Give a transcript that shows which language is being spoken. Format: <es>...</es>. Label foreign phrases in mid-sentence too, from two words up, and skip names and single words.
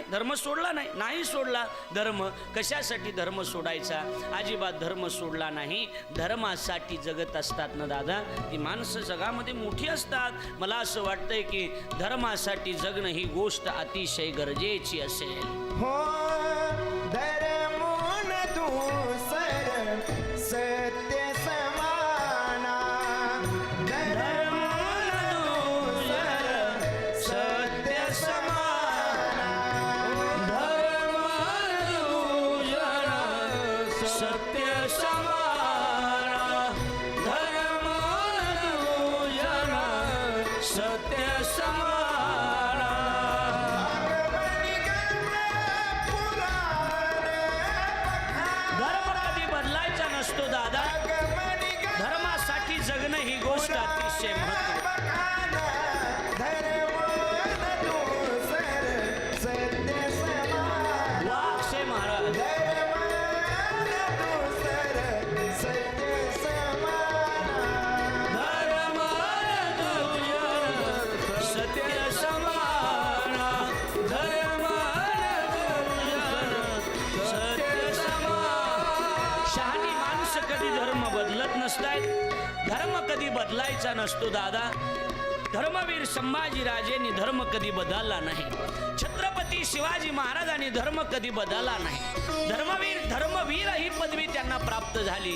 <mr>धर्म सोडला नाही, नाही सोडला धर्म. कशासाठी धर्म सोडायचा? अजिबात धर्म सोडला नाही. धर्मासाठी जगत असतात ना दादा, ती माणसं जगामध्ये मोठी असतात. मला असं वाटतंय की धर्मासाठी जगणं ही गोष्ट अतिशय गरजेची असेल.</mr> <awa>हो धर्मोन दूसर सत्य समाना. धर्मोन दूसर सत्य समाना. सत्य समाना. सत्य समाना.</awa> <mr>धर्म कधी बदलायचा नसतो दादा. धर्मासाठी जगणं ही गोष्ट अतिशय महत्त्वाची.</mr> <awa>वाघसे महाराज सत्य समाना. सत्य समाना.</awa> <mr>शहाणी माणसं कधी धर्म बदलत नसतायत. धर्म कधी बदलायचा नसतो दादा. धर्मवीर संभाजीराजेंनी धर्म कधी बदलला नाही. छत्रपती शिवाजी महाराजांनी धर्म कधी बदलला नाही. धर्मवीर ही पदवी त्यांना प्राप्त झाली.</mr>